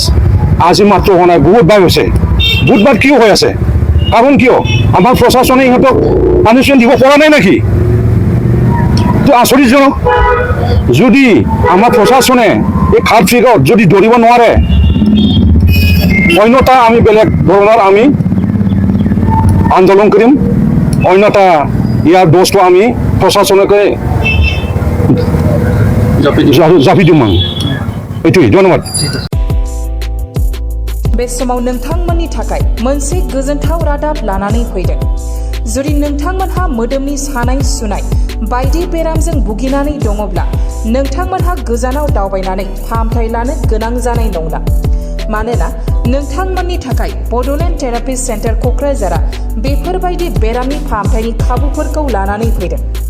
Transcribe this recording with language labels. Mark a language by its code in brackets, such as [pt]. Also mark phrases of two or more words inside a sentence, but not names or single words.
[as] আজি মাত্ৰ হোৱা নাই বহুত বাৰ হৈছে বুধবাৰ কিয় হৈ আছে কাৰণ কিয় আমাৰ প্ৰশাসনে ইহঁতক পানিছমেণ্ট দিব পৰা নাই নেকি তো আচৰিতজনক যদি আমাৰ প্ৰশাসনে এই খাদ ফিগত যদি ধৰিব নোৱাৰে অন্যথা আমি বেলেগ ধৰণৰ আমি আন্দোলন কৰিম অন্যথা ইয়াৰ দোষটো আমি প্ৰশাসনকে জাপি দিম এইটোৱেই ধন্যবাদ [brx] बे समाव नोंथांमोननि थाखाय मोनसे गोजोनथाव रादाब लानानै फैदों जुदि नोंथांमोनहा मोदोमनि सानाय सुनाय बायदि बेरामजों भुगिनानै दङब्ला नोंथांमोनहा गोजानाव दावबायनानै फाहामथाय लानो गोनां जानाय नंला मानोना नोंथांमोननि थाखाय बड'लेण्ड थेरापि सेन्टार क'क्राझारआ बेफोरबायदि बेरामनि फाहामथायनि खाबुफोरखौ लानानै फैदों